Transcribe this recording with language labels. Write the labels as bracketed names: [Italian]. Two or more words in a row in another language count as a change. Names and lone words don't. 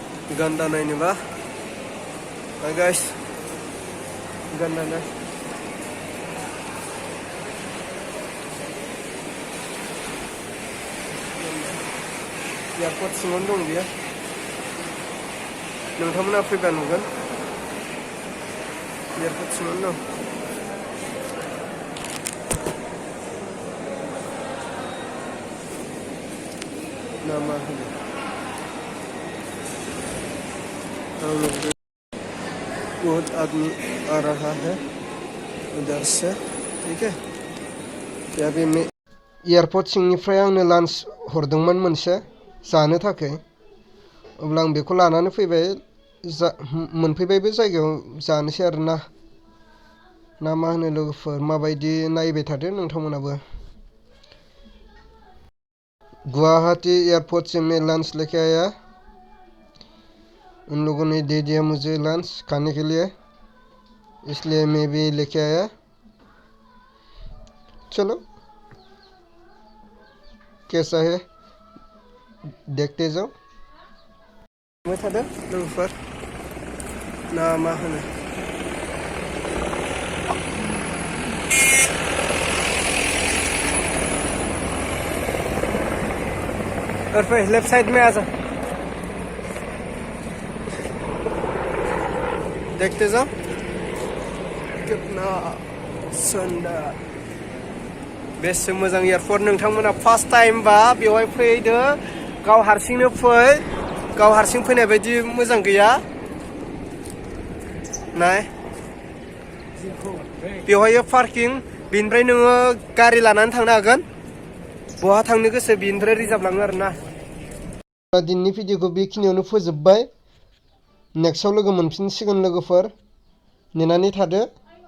[Bodo] गान्दा नायनोबा गाइस गान्दा नाय एयारपर्ट सिङावनो दं बियो नोंथांमोना फैबा नुगोन एयारपर्ट सिङावनो दं नामा होनो [Hindi] बहुत आदमी आ रहा है उधर से [Bodo] ठीक है अभी मैं एयारपर्ट सिंनिफ्राय आंनो लान्च हरदोंमोन मोनसे जानो थाखाय अब्ला आं बेखौ लानानै फैबाय मोनफैबाय बे जायगायाव जानोसै आरोना ना मा होनो लोगोफोर माबायदि नायबाय थादो नोंथांमोनाबो [Hindi] गुवाहाटी एयरपोर्ट से मैं लंच लेके आया उन लोगों ने दे दिया मुझे लंच खाने के लिए इसलिए मैं भी लेके आया चलो कैसा है देखते जाओ [Bodo] लोगोफोर ना मा होनो [Hindi] और फिर लेफ्ट साइड में आ जा देखते जाओ कितना सुंदर [Bodo] बेसे मोजां एयारपर्ट नोंथांमोना [English] first time [Bodo] बा बेवहाय फैदो गाव हारसिंनो फै गाव हारसिं फैनाय बायदि मोजां गैया नाय बेवहाय पार्किं बिनिफ्राय नोङो गारि लानानै थांनो हागोन बहा थांनो गोसो बिनिफ्राय रिजार्भ लाङो आरोना दिननि भिडिअखौ बेखिनियावनो फोजोबबाय नेक्स्टआव लोगो मोनफिनसिगोन लोगोफोर नेनानै थादो